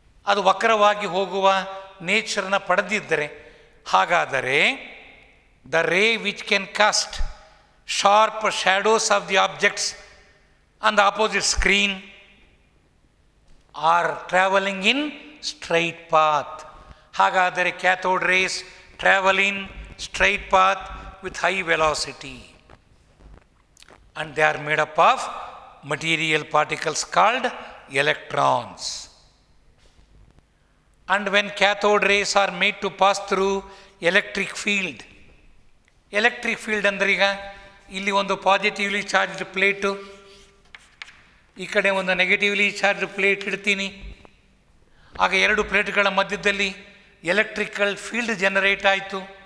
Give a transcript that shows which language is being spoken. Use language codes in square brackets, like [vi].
[kn] ಅದು ವಕ್ರವಾಗಿ ಹೋಗುವ ನೇಚರನ್ನು ಪಡೆದಿದ್ದರೆ, ಹಾಗಾದರೆ [en] The ray which can cast sharp shadows of the objects on the opposite screen are travelling in straight path. [kn] ಹಾಗಾದರೆ [en] Cathode rays travel in straight path with high velocity, and they are made up of material particles called electrons. And when cathode rays are made to pass through electric field [kn] ಅಂದರೆ, ಈಗ ಇಲ್ಲಿ ಒಂದು positively charged plate, ಈ ಕಡೆ ಒಂದು negatively charged plate ಇಡ್ತೀನಿ. ಆಗ ಎರಡು ಪ್ಲೇಟ್ಗಳ ಮಧ್ಯದಲ್ಲಿ ಎಲೆಕ್ಟ್ರಿಕಲ್ ಫೀಲ್ಡ್ ಜನರೇಟ್ ಆಯಿತು.